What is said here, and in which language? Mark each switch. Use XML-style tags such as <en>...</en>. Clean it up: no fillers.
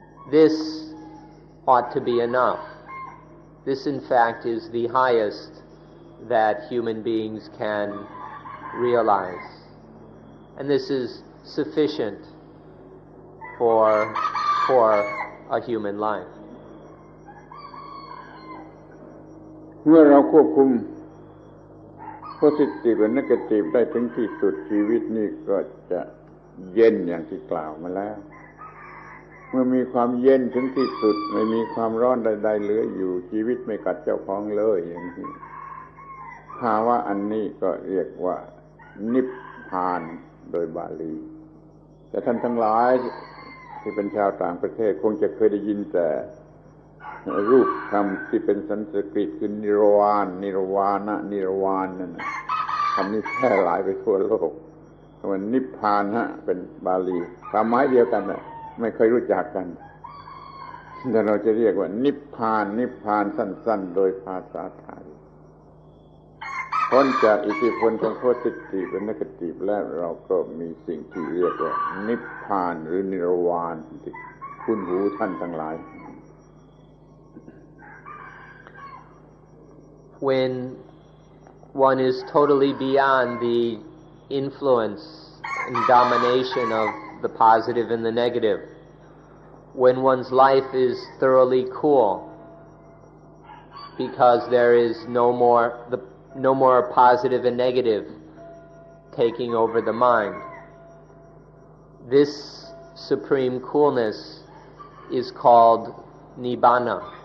<en>This ought to be enough. This, in fact, is the highest that human beings can realize. And this is sufficient for a human life.</en> <th>เมื่อเราควบคุม positive และ negative ได้ถึงที่สุดชีวิตนี้ก็จะเย็นอย่างที่กล่าวมาแล้วเมื่อมีความเย็นถึงที่สุดไม่มีความร้อนใดๆเหลืออยู่ชีวิตไม่กัดเจ้าของเลยอย่างนี้ภาวะอันนี้ก็เรียกว่านิพพานโดยบาลีแต่ท่านทั้งหลายที่เป็นชาวต่างประเทศคงจะเคยได้ยินแต่ รูปคำที่เป็นสันสกฤตคือนิรวานนิรวานะนิรวานนั่นนะคำนี้แพร่หลายไปทั่วโลกว่านิพพานเป็นบาลีความหมายเดียวกันนะไม่เคยรู้จักกัน แต่เราจะเรียกว่านิพพานนิพพานสั้นๆโดยภาษาไทยพ้นจากอิทธิพลของโพธิติเป็นนักติบแล้วเราก็มีสิ่งที่เรียกว่านิพพานหรือนิรวานที่คุ้นหูท่านทั้งหลาย</th> <en>When one is totally beyond the influence and domination of the positive and the negative, when one's life is thoroughly cool because there is no more positive and negative taking over the mind, this supreme coolness is called nibbana.</en>